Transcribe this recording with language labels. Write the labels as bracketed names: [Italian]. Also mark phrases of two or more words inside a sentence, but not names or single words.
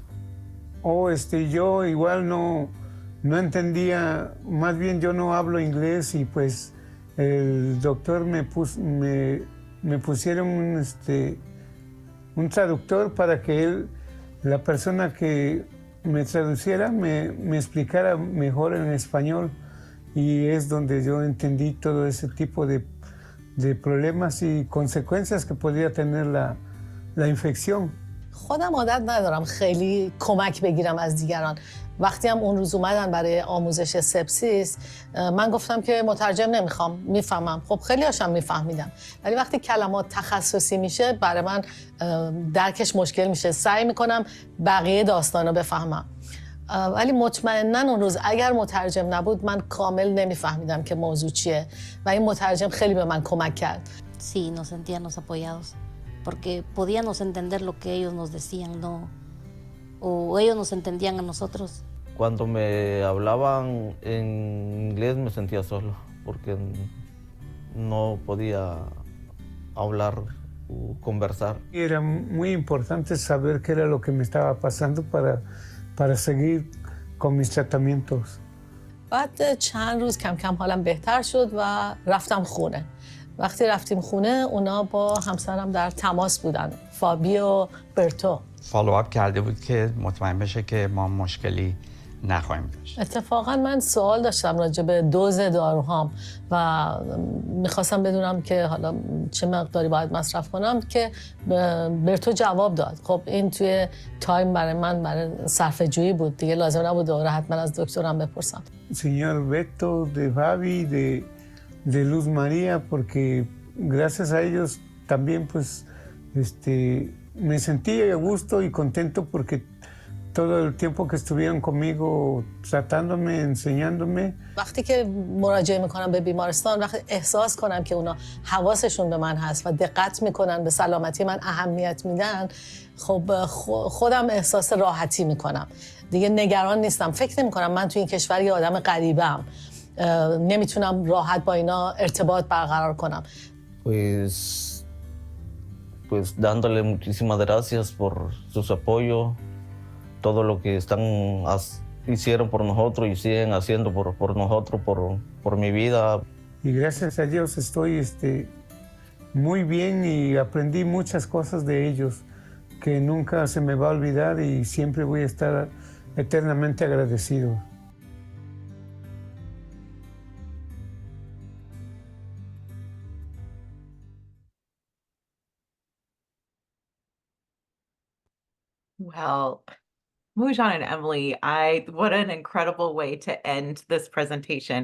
[Spanish] Yo igual no entendía, más bien yo no hablo inglés y pues el doctor me pusieron un traductor para que la persona que me traduciera me explicara mejor en español. Y es donde yo entendí todo ese tipo de problemas y consecuencias que podría tener la infección. [Persian] خودم عادت ندارم خیلی کمک بگیرم از دیگران. وقتی هم اون روز اومدن برای آموزش سپسیس من گفتم که مترجم نمیخوام، میفهمم. خب خیلی هاشم میفهمیدم، ولی وقتی کلمات تخصصی میشه برای من درکش مشکل میشه. سعی میکنم بقیه داستانو بفهمم، ولی مطمئناً اون روز اگر مترجم نبود من کامل نمیفهمیدم که موضوع چیه و این مترجم خیلی به من کمک کرد. [Spanish] Sí, nos sentíamos apoyados porque podíamos entender lo que ellos nos decían, ¿no? O ellos nos entendían a nosotros. Cuando me hablaban en inglés me sentía solo porque no podía hablar o conversar. Era muy importante saber qué era lo que me estaba pasando para seguir con mis tratamientos. [Persian] بعد چند روز کم کم حالم بهتر شد و رفتم خونه. وقتی رفتیم خونه اونا با همسرم در تماس بودن، فابی و برتو. فالوآپ کرده بود که مطمئن بشه که ما مشکلی نخواهیم داشت. اتفاقا من سوال داشتم راجع به دوز داروهام و میخواستم بدونم که حالا چه مقداری باید مصرف کنم که برتو جواب داد. خب این توی تایم برای صرفه جویی بود دیگه، لازم نبود دوباره حتما از دکترم بپرسم. [Spanish] Señor Beto, de Fabi, de Luz María, porque gracias a ellos también pues me sentí a gusto y contento porque todo el tiempo que estuvieron conmigo tratándome, enseñándome. [Persian] وقتی که مراجعه میکنم به بیمارستان، وقتی احساس کنم که اونا حواسشون به من هست و دقت میکنن، به سلامتی من اهمیت میدن، خب خودم احساس راحتی میکنم. دیگه نگران نیستم. فکر نمیکنم من تو این کشور یه آدم غریبه‌ام. نمیتونم راحت با اینا ارتباط برقرار کنم. [Spanish] Pues dándole muchísimas gracias por su apoyo, todo lo que hicieron por nosotros y siguen haciendo por nosotros, por mi vida. Y gracias a Dios estoy muy bien y aprendí muchas cosas de ellos que nunca se me va a olvidar y siempre voy a estar eternamente agradecido. [English] Well, Mujan and Emily, what an incredible way to end this presentation.